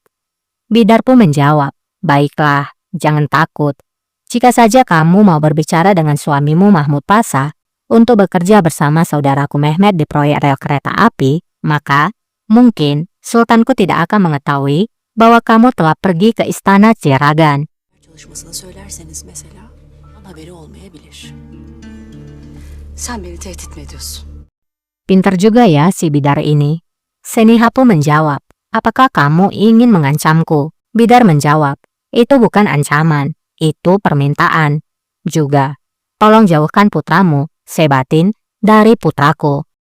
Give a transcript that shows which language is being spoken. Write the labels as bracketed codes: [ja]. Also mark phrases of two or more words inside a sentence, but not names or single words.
[id] Bidar pun menjawab, "Baiklah, jangan takut. Jika saja kamu mau berbicara dengan suamimu Mahmud Pasha untuk bekerja bersama saudaraku Mehmet di proyek rel kereta api, maka mungkin Sultanku tidak akan mengetahui bahwa kamu telah pergi ke istana Ciragan." [tr] Çalışmasını söylerseniz mesela haberi olmayabilir. Sen beni tehdit mi ediyorsun? [id] Pintar juga ya si Bidar ini. Seniha pun menjawab, "Apakah kamu ingin mengancamku?" Bidar menjawab, "Itu bukan ancaman, itu permintaan. Juga, tolong jauhkan putramu, Sebatin, dari putraku."